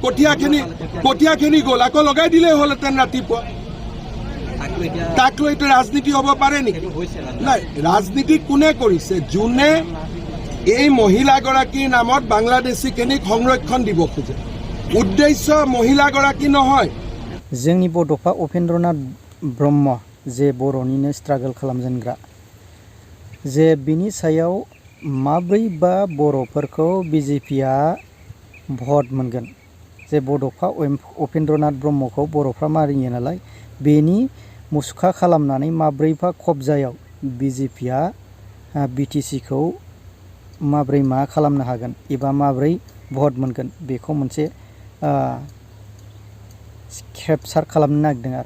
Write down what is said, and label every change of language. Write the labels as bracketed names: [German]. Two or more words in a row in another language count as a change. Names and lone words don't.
[Assamese] কঠীয়াখিনি গ'ল, আকৌ লগাই দিলেই হ'লহেঁতেন ৰাতিপুৱা। তাক লৈতো ৰাজনীতি হ'ব পাৰে নেকি? নাই, ৰাজনীতি কোনে কৰিছে? যোনে এই মহিলাগৰাকীৰ নামত বাংলাদেশীখিনিক সংৰক্ষণ দিব খোজে। উদ্দেশ্য মহিলাগৰাকী নহয়। [Bodo] जोंनि बड'फा उपेन्द्रनाथ ब्रह्म जे बर'निनो स्ट्रागल खालामजेनग्रा, जे बिनि सायाव माब्रै बा बर'फोरखौ BJPआ भट मोनगोन, जे बड'फा उपेन्द्रनाथ ब्रह्मखौ बर'फ्रा मारियो नालाय, बेनि मुसुखा खालामनानै माब्रैबा खबजायाव BJPआ BTCखौ माब्रै मा खालामनो हागोन एबा माब्रै भट मोनगोन, बेखौ मोनसे केपचार खालामनो नागिरदों।